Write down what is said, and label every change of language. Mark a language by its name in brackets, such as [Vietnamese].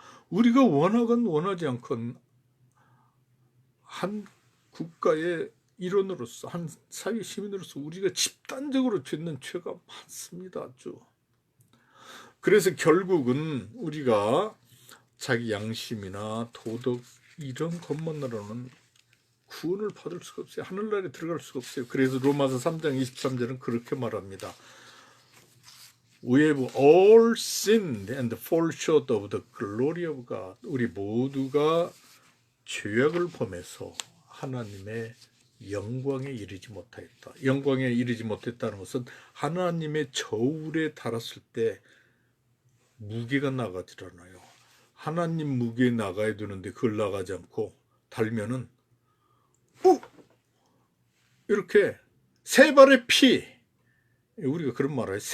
[Korean] 우리가 원하건 원하지 않건 한 국가의 일원으로서 한 사회 시민으로서 우리가 집단적으로 짓는 죄가 많습니다. 아주. 그래서 결국은 우리가 자기 양심이나 도덕 이런 것만으로는 구원을 받을 수가 없어요. 하늘나라에 들어갈 수가 없어요. 그래서 로마서 3장 23절은 그렇게 말합니다. [English] We have all sinned and fall short of the glory of God. [Korean] 우리 모두가 죄악을 범해서 하나님의 영광에 이르지 못하였다. 영광에 이르지 못했다는 것은 하나님의 저울에 달았을 때 무게가 나가질 않아요. 하나님 무게에 나가야 되는데 그걸 나가지 않고 달면은 이렇게 세 발의 피, 우리가 그런 말 해요.